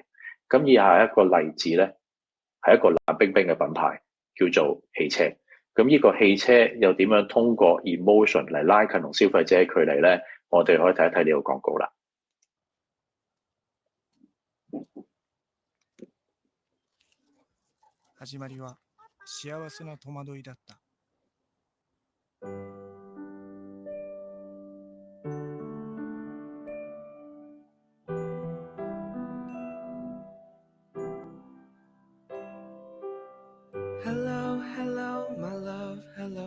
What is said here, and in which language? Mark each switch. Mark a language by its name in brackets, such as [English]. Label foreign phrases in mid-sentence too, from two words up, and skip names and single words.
[Cantonese] 咁以下一個例子咧，係一個冷冰冰嘅品牌，叫做汽車。咁呢個汽車又點樣通過 emotion 嚟拉近同消費者嘅距離咧？我哋可以睇一睇呢個廣告啦。 [Japanese] 始まりは幸せな戸惑いだった。 [English] Hello, hello, my love, hello.